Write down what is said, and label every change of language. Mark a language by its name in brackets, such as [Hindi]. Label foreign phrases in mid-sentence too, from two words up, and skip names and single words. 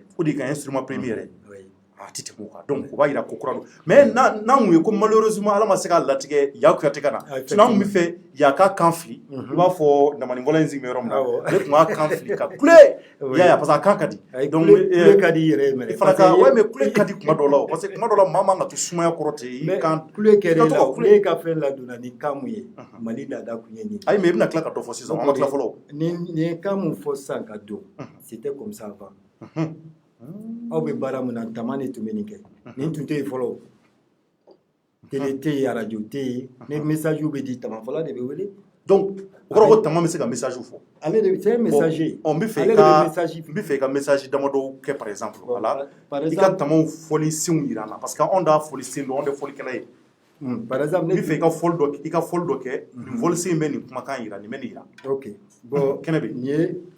[Bambara] o de ye ka [French] instrument premier [Bambara] yɛrɛ a tɛ tɛmɛ o kan donc o b'a jira ko kura don mais n'an kun ye ko malheureusement ala ma se k'a latigɛ Ya Kuyate ka na sinon an kun bɛ fɛ Ya ka kan fili i b'a fɔ damani bɔla in sigilen bɛ yɔrɔ min na ale tun b'a kan fili ka kule i y'a ye [French] parce que [Bambara] a kan ka di donc kule ka di yɛrɛ i fana ka [French] ouais mais [Bambara] kule ka di kuma dɔw la [French] parce que [Bambara] kuma dɔw la maa man ka to sumaya kɔrɔ ten i kan kule kɛrɛ la kule ka fɛn ladonna ni kan mun ye Mali laada kun ye nin ayi mais i bɛna tila ka dɔ fɔ sisan an ma tila fɔlɔ ni ye kan mun fɔ sisan ka don [French] c'était comme ça avant [Bambara] aw bɛ baara min na tama de tun bɛ nin kɛ nin tun tɛ yen fɔlɔ télé tɛ yen radio tɛ yen ni message bɛ di tama fɔla de bɛ wele donc o kɔrɔ ko tama bɛ se ka message fɔ ale de [French] c'est un messager [Bambara] n bɛ fɛ i ka message damadɔ kɛ [French] par exemple voilà [Bambara] i ka tamaw fɔli senw jira an na [French] parce que [Bambara] anw t'a fɔli sen dɔn anw tɛ fɔlikɛla ye [French] par exemple [Bambara] n bɛ fɛ i ka fɔli dɔ kɛ nin fɔli sen bɛ nin kumakan jira nin bɛ nin jira [French] ok bon [Bambara] kɛnɛ bɛ nin ye